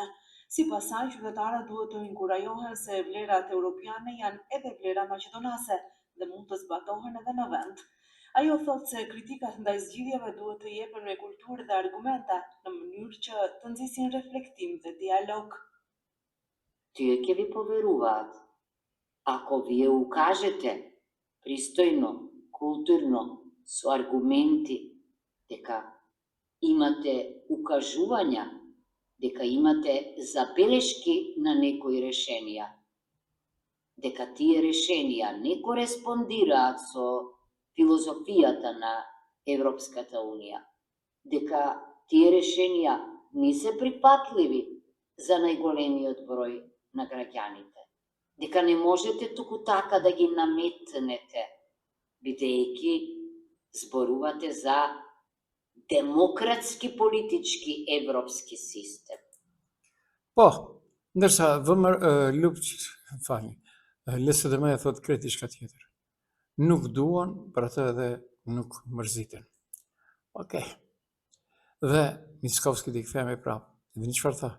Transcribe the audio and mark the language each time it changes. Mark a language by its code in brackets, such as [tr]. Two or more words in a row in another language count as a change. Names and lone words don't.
[sq] Sipas saj, qytetarët duhet të inkurajohen se vlerat europiane janë edhe vlera maqedonase dhe mund të zbatohen edhe në vend. Ajo thotë se kritikat ndaj zgjidhjeve duhet të jepen me kulturë dhe argumente në mënyrë që të nxisin reflektim dhe dialog. [mk] Ти е ќе ви поверуват. Ако ви ја укажете пристојно, културно, со аргументи, дека имате укажувања дека имате забелешки на некои решенија, дека тие решенија не кореспондираат со филозофијата на Европската Унија, дека тие решенија не се прифатливи за најголемиот број на граѓаните, дека не можете туку така да ги наметнете, бидејќи зборувате за демократски политички европски систем. [sq] Po, ndërsa LSDM e thot krejt diçka tjetër. Nuk duan, për atë edhe nuk mërziten. Okej. Dhe Mickovski t'i kthehemi prapë. Dhe çfarë tha?